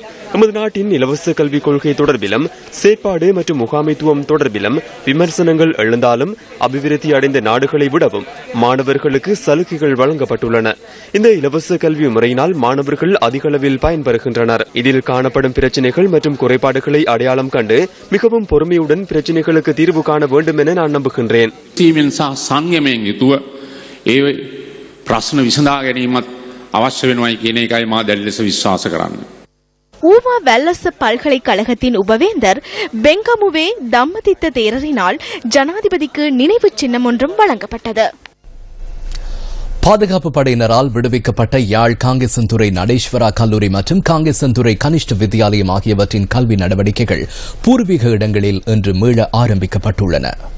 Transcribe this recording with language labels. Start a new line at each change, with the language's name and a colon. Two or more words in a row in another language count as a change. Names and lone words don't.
Tamil: நமது நாட்டின் இலவச கல்விக் கொள்கை தொடர்பிலும் செயற்பாடு மற்றும் முகாமைத்துவம் தொடர்பிலும் விமர்சனங்கள் எழுந்தாலும் அபிவிருத்தி அடைந்த நாடுகளை விடவும் மாணவர்களுக்கு சலுகைகள் வழங்கப்பட்டுள்ளன. இந்த இலவச கல்வி முறையினால் மாணவர்கள் அதிக அளவில் பயன்பெறுகின்றனர். இதில் காணப்படும் பிரச்சினைகள் மற்றும் குறைபாடுகளை அடையாளம் கண்டு மிகவும் பொறுமையுடன் பிரச்சினைகளுக்கு தீர்வு காண வேண்டும் என நான் நம்புகின்றேன்.
Sinhala: ප්‍රශ්න විසඳා ගැනීමත් අවශ්‍ය වෙනවායි කියන එකයි මා දැඩි ලෙස විශ්වාස කරන්නේ.
Tamil: ஊவா வெல்லஸ் பல்கலைக்கழகத்தின் உபவேந்தர் பெங்கமுவே தம்மதித்த தேரரினால் ஜனாதிபதிக்கு நினைவு சின்னம் ஒன்றும் வழங்கப்பட்டது. பாதுகாப்பு படையினரால் விடுவிக்கப்பட்ட யாழ் காங்கேசன்துறை நடேஸ்வரா கல்லூரி மற்றும் காங்கேசன்துறை கனிஷ்ட வித்தியாலயம் ஆகியவற்றின் கல்வி நடவடிக்கைகள் பூர்வீக இடங்களில் இன்று மீள ஆரம்பிக்கப்பட்டுள்ளன.